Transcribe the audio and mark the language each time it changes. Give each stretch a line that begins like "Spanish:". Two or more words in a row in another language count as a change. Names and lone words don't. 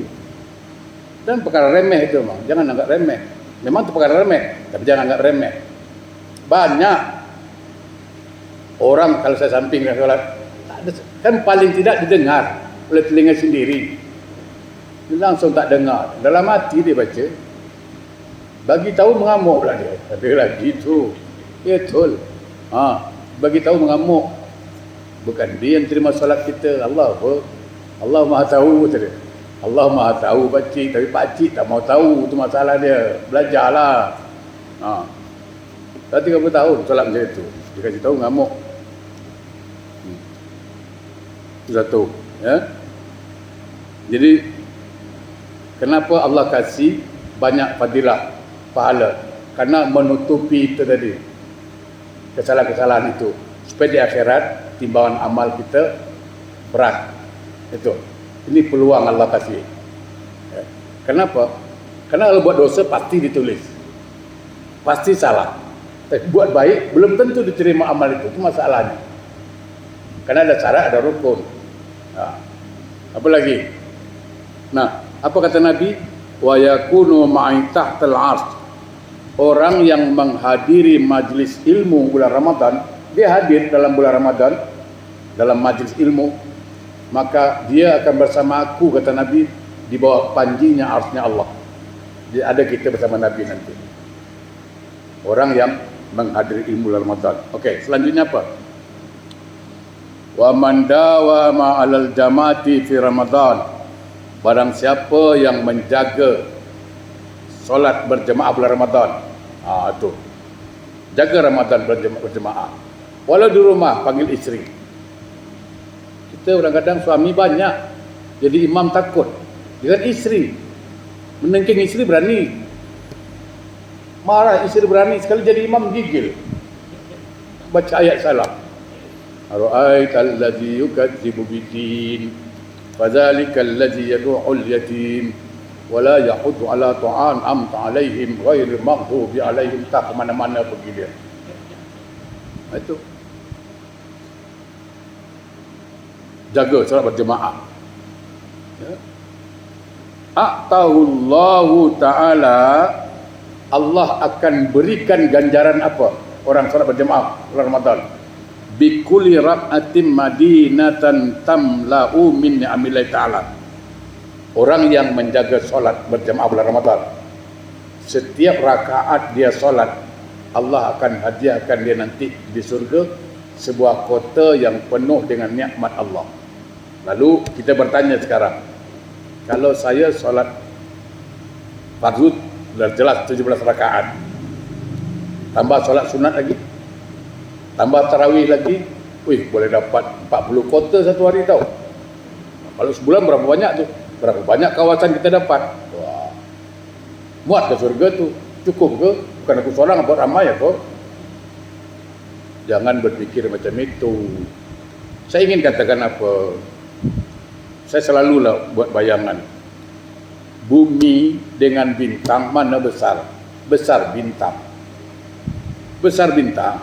Malay: Dan perkara remeh itu memang, jangan anggap remeh. Memang itu perkara remeh, tapi jangan anggap remeh. Banyak orang kalau saya samping dan sholat, kan paling tidak didengar oleh telinga sendiri. Dia langsung tak dengar. Dalam hati dia baca, bagi tahu mengamuk pula dia. Ada lagi tu, betul. Bagi tahu mengamuk. Bukan dia yang terima solat kita, Allah apa? Allah Maha tahu tadi. Allah Maha tahu pakcik, tapi pakcik tak mau tahu, itu masalah dia. Belajarlah. Dah 30 tahun solat macam itu. Dia kasih tahu ngamuk. Itu satu, ya. Jadi kenapa Allah kasih banyak fadilah pahala? Karena menutupi itu tadi, kesalahan-kesalahan itu, supaya di akhirat timbangan amal kita berat. Itu. Ini peluang Allah kasih. Kenapa? Karena kalau buat dosa pasti ditulis, pasti salah. Tapi buat baik belum tentu diterima amal itu masalahnya. Karena ada syarat, ada rukun. Apa lagi? Nah, apa kata Nabi?
Arabic: ويكون معي تحت العرش.
Malay: Orang yang menghadiri majlis ilmu bulan Ramadan, dia hadir dalam bulan Ramadan dalam majlis ilmu, maka dia akan bersama aku, kata Nabi, di bawah panjinya arsy-nya Allah. Jadi ada kita bersama Nabi nanti. Orang yang menghadiri ilmu bulan Ramadan. Okey, selanjutnya apa?
Arabic: ومن داوم على الجماعة في رمضان.
Malay: Barang siapa yang menjaga solat berjemaah bulan Ramadan. Itu. Jaga Ramadan berjemaah. Walau di rumah panggil isteri. Kita kadang-kadang suami banyak, jadi imam takut. Dengan isteri, menengking isteri berani. Marah isteri berani, sekali jadi imam gigil. Baca ayat salah.
Arabic: أرأيت الذي يكذب بالدين فذلك الذي يدع اليتيم ولا يحض على طعام أنعمت عليهم غير المغضوب عليهم.
Malay: Tak kemana-mana pergi dia. Itu. Jaga solat berjemaah. Ya.
Arabic: أعطاه الله تعالى,
Malay: Allah akan berikan ganjaran apa? Orang solat berjemaah bulan Ramadan.
Arabic: بكل ركعة مدينة تملأ من نعم الله تعالى.
Malay: Orang yang menjaga solat berjemaah bulan Ramadan, setiap rakaat dia solat, Allah akan hadiahkan dia nanti di surga sebuah kota yang penuh dengan nikmat Allah. Lalu kita bertanya sekarang, kalau saya solat fardu sudah jelas 17 rakaat, tambah solat sunat lagi, tambah tarawih lagi, boleh dapat 40 kota satu hari tau. Kalau sebulan berapa banyak tu? Berapa banyak kawasan kita dapat? Wah, muat ke surga tu? Cukup ke? Bukan aku seorang, buat ramai ya kau. Jangan berpikir macam itu. Saya ingin katakan apa? Saya selalulah buat bayangan. Bumi dengan bintang mana besar? Besar bintang. Besar bintang.